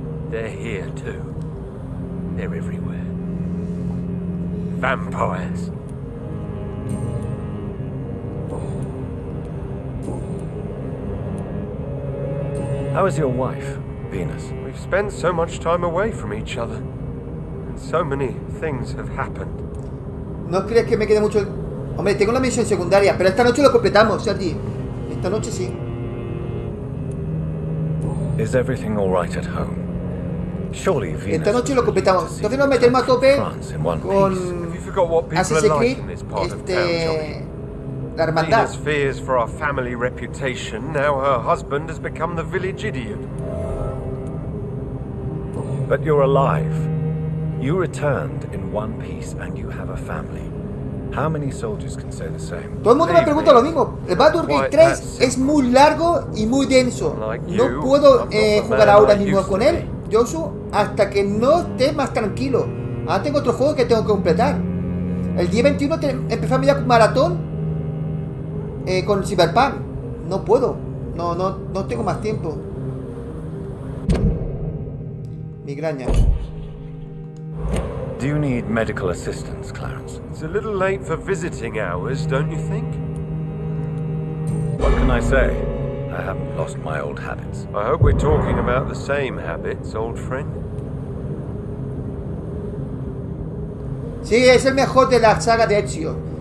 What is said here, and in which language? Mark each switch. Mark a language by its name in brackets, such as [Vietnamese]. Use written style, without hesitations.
[English] They're here too. They're everywhere. Vampires. How is your wife, Venus? We've spent so much time away from each other. And so many things have happened. [Spanish] No crees que me quede mucho... Hombre, tengo una misión secundaria, pero esta noche lo completamos, Sergi. Esta noche sí. [English] Is everything all right at home? Surely Venus. [Spanish] Esta noche lo completamos. Entonces nos metemos a tope con [English] Have you forgot what people Assassin's are like Creed, in this part of town, Johnny? [Spanish] la hermandad. [English] Venus fears for our family reputation. Now her husband has become the village idiot. But you're alive. You returned in one piece and you have a family. How many soldiers can say the same? [Spanish] Todo el mundo me pregunta lo mismo. El Baldur's Gate 3 es muy largo y muy denso. No puedo jugar ahora mismo con él, Joshua, hasta que no esté más tranquilo. Ahora tengo otro juego que tengo que completar. El día 21 empecé a mirar maratón con Cyberpunk. No puedo. No tengo más tiempo. Migraña. [English] Do you need medical assistance, Clarence? It's a little late for visiting hours, don't you think? What can I say? I haven't lost my old habits. I hope we're talking about the same habits, old friend. [Spanish] Sí, es el mejor de la saga de Ezio.